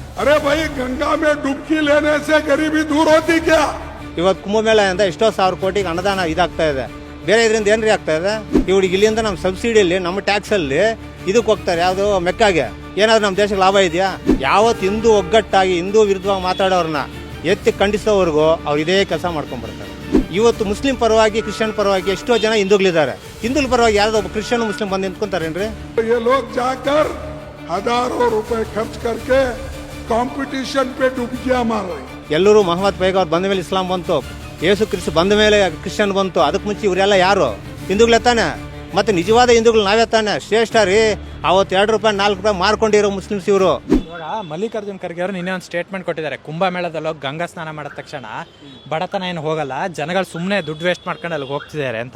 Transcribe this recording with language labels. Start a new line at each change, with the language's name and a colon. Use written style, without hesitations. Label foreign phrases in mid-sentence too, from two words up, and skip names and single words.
Hindi: अरे भाई गंगा में डुबकी लेने से गरीबी दूर होती क्या?
Kannada: ಇವತ್ತು ಕುಂಭಮೇಳೆಯಿಂದ ಎಷ್ಟೋ ಸಾವಿರ ಕೋಟಿಗೆ ಅನುದಾನ ಇದಾಗ್ತಾ ಇದೆ. ಬೇರೆ ಇದರಿಂದ ಏನ್ರಿ ಆಗ್ತಾ ಇದೆ? ಇವ್ರಿಗೆ ಇಲ್ಲಿಂದ ನಮ್ಮ ಸಬ್ಸಿಡಿಯಲ್ಲಿ ನಮ್ಮ ಟ್ಯಾಕ್ಸಲ್ಲಿ ಇದಕ್ಕೆ ಹೋಗ್ತಾರೆ, ಯಾವುದು ಮೆಕ್ಕಾಗೆ. ಏನಾದ್ರು ನಮ್ಮ ದೇಶಕ್ಕೆ ಲಾಭ ಇದೆಯಾ? ಯಾವತ್ತು ಹಿಂದೂ ಒಗ್ಗಟ್ಟಾಗಿ ಹಿಂದೂ ವಿರುದ್ಧವಾಗಿ ಮಾತಾಡೋರನ್ನ ಎತ್ತಿ ಖಂಡಿಸೋವರೆಗೂ ಅವ್ರು ಇದೇ ಕೆಲಸ ಮಾಡ್ಕೊಂಡ್ಬರ್ತಾರೆ. ಇವತ್ತು ಮುಸ್ಲಿಂ ಪರವಾಗಿ ಕ್ರಿಶ್ಚಿಯನ್ ಪರವಾಗಿ ಎಷ್ಟೋ ಜನ ಹಿಂದೂಗಳಿದ್ದಾರೆ. ಹಿಂದೂಗಳ ಪರವಾಗಿ ಯಾವ್ದೋ ಒಬ್ಬ ಕ್ರಿಶ್ಚಿಯನ್ ಮುಸ್ಲಿಂ ಬಂದು ನಿಂತ್ಕೊಂತಾರೇನ್ರಿ?
Hindi: ये लोग जाकर हजारों रुपए खर्च करके कंपटीशन पे डुबकियां मार रहे हैं.
Kannada: ಎಲ್ಲರೂ ಮೊಹಮ್ಮದ್ ಪೈಗ ಅವ್ರು ಬಂದ ಮೇಲೆ ಇಸ್ಲಾಂ ಬಂತು, ಯೇಸು ಕ್ರಿಸ್ತ ಬಂದ ಮೇಲೆ ಕ್ರಿಶ್ಚಿಯನ್ ಬಂತು. ಅದಕ್ಕೆ ಮುಂಚೆ ಇವರೆಲ್ಲ ಯಾರು? ಹಿಂದೂಗಳೇ ತಾನೆ. ಮತ್ತೆ ನಿಜವಾದ ಹಿಂದೂಗಳು ನಾವೇ ತಾನೆ. ಶ್ರೇಷ್ಠ ರೀ. ಅವತ್ತು 2 ರೂಪಾಯಿ 4 ರೂಪಾಯಿ ಮಾರ್ಕೊಂಡಿರೋ ಮುಸ್ಲಿಮ್ಸ್ ಇವರು. ಇವಾಗ ಮಲ್ಲಿಕಾರ್ಜುನ್ ಖರ್ಗೆ ಅವರು ನಿನ್ನೆ ಒಂದು ಸ್ಟೇಟ್ಮೆಂಟ್ ಕೊಟ್ಟಿದ್ದಾರೆ. ಕುಂಭಮೇಳದಲ್ಲಿ ಹೋಗಿ ಗಂಗಾ ಸ್ನಾನ ಮಾಡಿದ ತಕ್ಷಣ ಬಡತನ ಏನು ಹೋಗಲ್ಲ, ಜನಗಳು ಸುಮ್ಮನೆ ದುಡ್ಡು ವೇಸ್ಟ್ ಮಾಡ್ಕೊಂಡು ಅಲ್ಲಿಗೆ ಹೋಗ್ತಿದ್ದಾರೆ ಅಂತ.